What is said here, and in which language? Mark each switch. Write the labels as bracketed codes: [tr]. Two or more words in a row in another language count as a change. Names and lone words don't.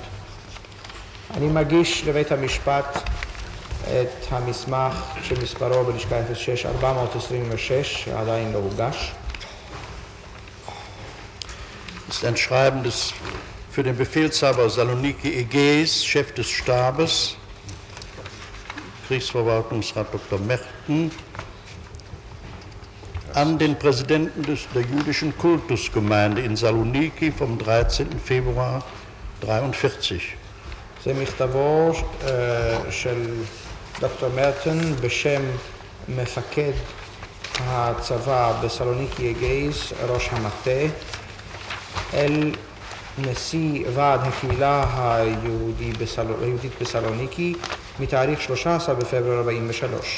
[he] אני מגיש לבית המשפט את המסמך שמספרו בלשכה 06-426, שעדיין לא הוגש. [de] Das ist ein Schreiben des für den Befehlshaber Saloniki Ägäis, Chef des Stabes, Kriegsverwaltungsrat Dr. Merten, an den Präsidenten der jüdischen Kultusgemeinde in Saloniki vom 13. Februar 1943. [he] זה מכתבו של דוקטור מרטן בשם מפקד הצבא בסלוניקי אגייס, ראש המטה, אל נשיא ועד הקהילה היהודית בסלוניקי מתאריך 13 בפברואר 43.